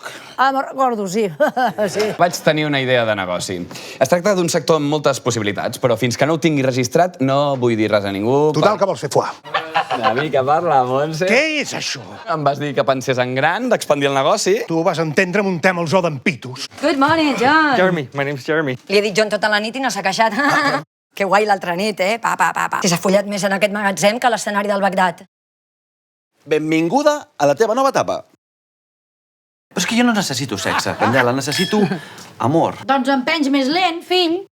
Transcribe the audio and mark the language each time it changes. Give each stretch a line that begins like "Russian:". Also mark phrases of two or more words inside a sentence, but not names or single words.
Catalan: Ah, me'n recordo, sí. sí. Vaig tenir una idea de negoci. Es tracta d'un sector amb moltes possibilitats, però fins que no ho tingui registrat no vull dir res a ningú. Total, que vols fer foie. Una mica parla, Montse. Què és això? Em vas dir que pensés en gran, d'expandir el negoci. Tu vas entendre amb un tema al zoo d'en Pitus.
English: Good morning, John. Jeremy, my name's Jeremy.
Catalan: Li he dit John tota la nit i no s'ha queixat. Que guai l'altra nit, eh? Pa. S'ha follat més en aquest magatzem que a l'escenari del Bagdad. Benvinguda a la teva nova etapa. Però és que jo no necessito sexe, Candela, necessito amor. Doncs empenys més lent, fill.